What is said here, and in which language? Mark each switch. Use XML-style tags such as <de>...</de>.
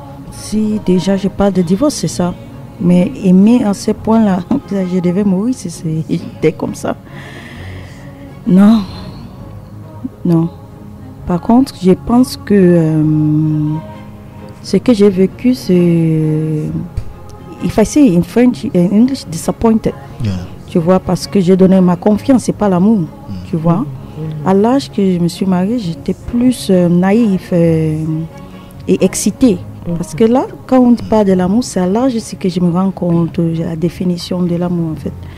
<fr>Si déjà je parle de divorce, c'est ça. Mais aimer à ce point-là, je devais mourir si c'était comme ça. Non. Par contre, je pense que ce que j'ai vécu, c'est...</fr> <en>If I say in French, in English, disappointed. Yeah.</en> <fr>Tu vois, parce que j'ai donné ma confiance, c'est pas l'amour. Tu vois. À l'âge que je me suis mariée, j'étais plus naïve et excitée. Parce que là, quand on parle de l'amour, c'est à l'âge aussi que je me rends compte de la définition de l'amour, en fait.</fr>